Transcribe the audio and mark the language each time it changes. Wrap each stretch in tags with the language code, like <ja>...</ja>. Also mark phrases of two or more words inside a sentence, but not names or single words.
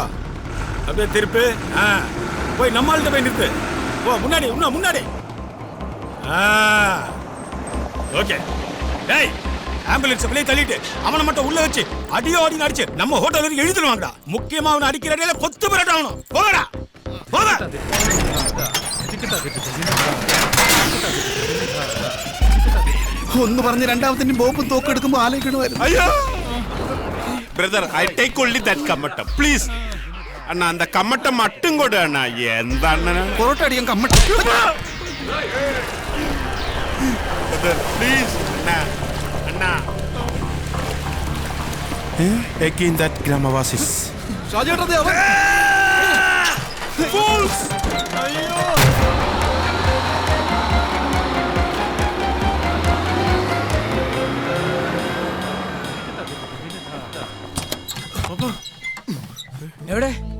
<ta>அப்படியே திருப்பு. போய் நம்மள்கிட்ட போய் நிறுத்து. போ முன்னாடி. இன்னும் முன்னாடி. ஓகே. டேய் ஆம்புலன்ஸ் வெளியே தள்ளிட்டு அவனை மட்டும் உள்ள வச்சு அடியோ அடி அடிச்சு நம்ம ஹோட்டல் வரைக்கும் எழுதிடுவாங்கடா. முக்கியமா அவனை அடிக்கிற அடியில கொத்து பரட்ட ஆகணும். போகடா போக.</ta> <ml>ഒന്ന് പറഞ്ഞ് രണ്ടാമത്തെ ബോംബും തോക്കെടുക്കുമ്പോ ആലോചിക്കണമായിരുന്നു.</ml> <en>ஐயோ brother, I take only that கம்மட்டம் please.</en> <ta>அண்ணா அந்த கம்மட்டம் மட்டும் கொடு அண்ணா. எந்த அண்ணனா</ta> <ml>പൊറോട്ട അടിയാൻ കമ്മട്ട</ml> <ta>ப்ளீஸ் அண்ணா அண்ணா.</ta> <en>Again that Gramavasis.</en> <ml>ഷാജിയേട്ടാ ദേ അവൻ.</ml> <en>Fools!</en> <ml>എവിടെ</ml>